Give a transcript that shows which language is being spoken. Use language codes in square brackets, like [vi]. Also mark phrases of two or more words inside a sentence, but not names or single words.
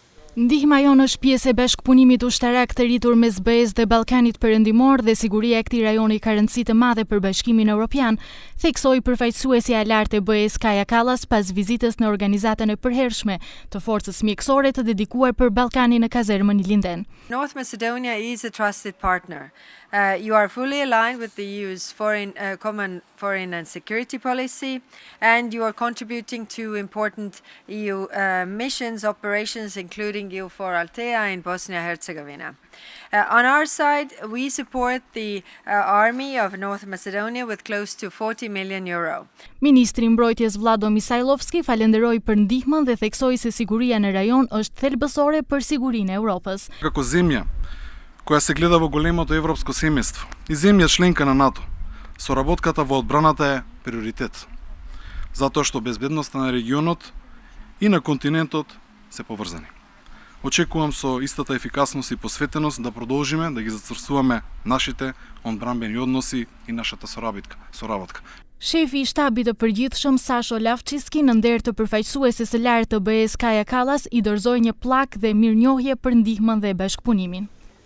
[sq] Ndihma jonë është pjesë e bashkëpunimit ushtarak të rritur mes BE-s dhe Ballkanit Perëndimor dhe siguria e këtij rajoni ka rëndësi të madhe për Bashkimin Evropian, theksoi përfaqësuesja e lartë e BE-s Kaja Kallas pas vizitës në organizatën e përhershme të forcës mjekësore të dedikuar për Ballkanin në kazermën Linden. [en] North Macedonia is a trusted partner. You are fully aligned with the EU's common foreign and security policy, and you are contributing to important EU missions, operations, including EUFOR Althea in Bosnia-Herzegovina. On our side, we support the army of North Macedonia with close to 40 million euro. [sq] Ministri i Mbrojtjes Vlado Misajlovski falenderoi për ndihmën dhe theksoi se siguria në rajon është thelbësore për sigurinë e Europës. [mk] Како земја која се гледа во големото европско семејство и земја членка на НАТО, соработката во одбраната е приоритет, затоа што безбедноста на регионот и на континентот се поврзани. Очекувам со истата ефикасност и посветеност да продолжиме да ги зацврстуваме нашите одбранбени односи и нашата соработка. [sq] Shefi i shtabit të përgjithshëm Sasho Lavçiski në nder të përfaqësueses së lartë të BE-s Kaja Kallas i dorëzoi një pllakë dhe mirënjohje për ndihmën dhe bashkëpunimin.